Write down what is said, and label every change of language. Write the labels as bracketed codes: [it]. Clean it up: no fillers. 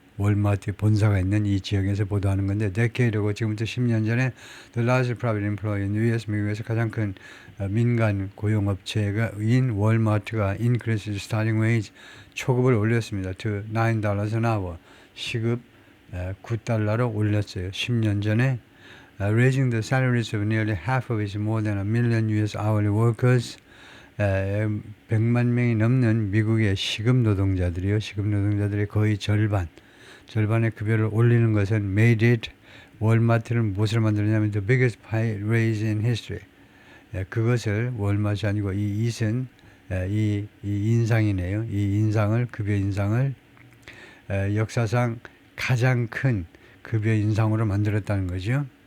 [ko] 월마트 본사가 있는 이 지역에서 보도하는 건데, 데케이드고 지금부터 10년 전에 [en] The largest private employer in the US, [ko] 미국에서 가장 큰 민간 고용업체인 월마트가 [en] increased starting wage, [ko] 초급을 올렸습니다. [en] to $9 an hour, [ko] 시급 $9로 올렸어요. 10년 전에 [en] raising the salaries of nearly half of its more than 1 million US hourly workers, [ko] 100만 명이 넘는 미국의 시급 노동자들의 거의 절반의 급여를 올리는 것은 [en] made it, [ko] 월마트를 무엇을 만들었냐면 [en] the biggest pay raise in history. [ko] 그것을 월마트이 아니고 이 it은 이 인상이네요. 급여 인상을 역사상 가장 큰 급여 인상으로 만들었다는 거죠.